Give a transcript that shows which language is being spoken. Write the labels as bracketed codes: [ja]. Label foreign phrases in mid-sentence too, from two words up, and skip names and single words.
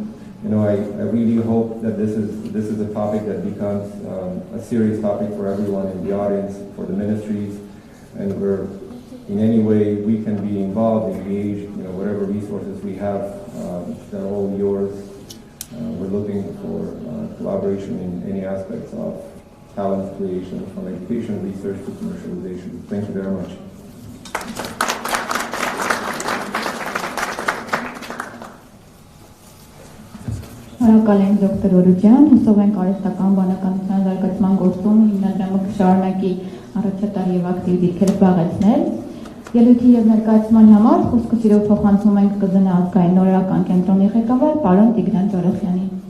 [en] I really hope that this is a topic that becomes a serious topic for everyone in the audience, for the ministries, and we're in any way we can be involved, engaged, whatever resources we have, they're all yours. We're looking for collaboration in any aspects of talent creation, from education, research to commercialization. Thank you very much. [hy] Շնորհակալ ենք դոկտոր Օրուջյան, հուսով ենք արհեստական բանականության զարգացման գործում հիմնադրամը կշարունակի առաջատար եւ ակտիվ դիրքեր զբաղեցնել։ Ելույթի եւ ներկայացման համար խոսքը սիրով փոխանցում ենք ԿԶՆ ազգային նորարարական կենտրոնի ղեկավար պարոն Տիգրան Ջարախյանին։